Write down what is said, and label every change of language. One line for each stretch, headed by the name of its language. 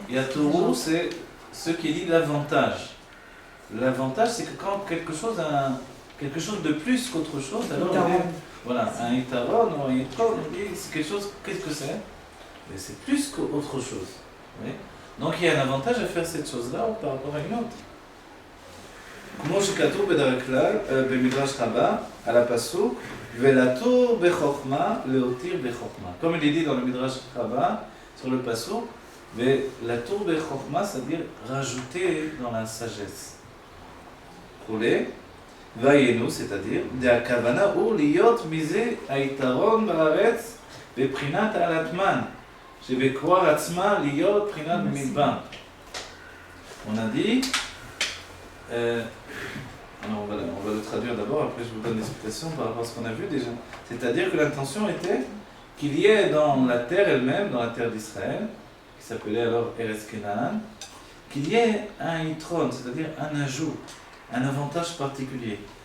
French: Yatou, c'est ce qui dit l'avantage. L'avantage, c'est que quand quelque chose a quelque chose de plus qu'autre chose, alors voilà, un Yitaron ou un Yitron, c'est quelque chose, qu'est-ce que c'est? Mais c'est plus qu'autre chose. Oui. Donc il y a un avantage à faire cette chose-là par rapport à une autre.
Hebrew: כמו שכתוב בדרך כלל במדרש רבה על הפסוק ולתור בחוכמה להותיר בחוכמה.
French: Comme il est dit dans le Midrash Rabbah sur le pasuk,
Hebrew: ולתור בחוכמה,
French: c'est-à-dire rajouter dans la sagesse.
Hebrew: כולי, והיינו,
French: c'est-à-dire
Hebrew: דהכוונה הוא להיות מזה היתרון בארץ בבחינת העלתמן. שבכוח עצמה להיות בחינת במדבר.
French: On a dit, alors on va le traduire d'abord, après je vous donne l'explication par rapport à ce qu'on a vu déjà. C'est-à-dire que l'intention était qu'il y ait dans la terre elle-même, dans la terre d'Israël, qui s'appelait alors Eretz Kenaan, qu'il y ait un yitron, c'est-à-dire un ajout, un avantage particulier.